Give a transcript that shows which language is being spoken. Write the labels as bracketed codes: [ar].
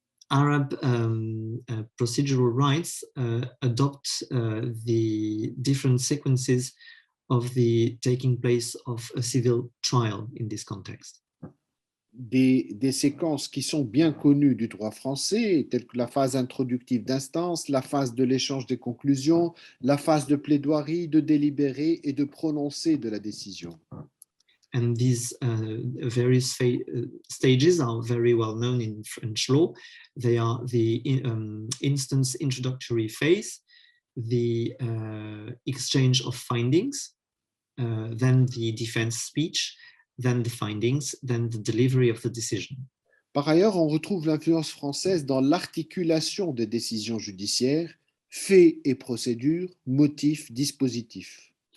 [en] Arab procedural rights adopt the different sequences of the taking place of a civil trial in this context. [fr] Des séquences qui sont bien connues du droit français, telles que la phase introductive d'instance, la phase de l'échange des conclusions, la phase de plaidoirie, de délibérer et de prononcer de la décision. [en] And these various stages are very well known in French law. They are the instance introductory phase, the exchange of findings, then the defense speech, then the findings, then the delivery of the decision. [fr] Par ailleurs, on retrouve l'influence française dans l'articulation des décisions judiciaires, faits et procédures, motifs, dispositifs.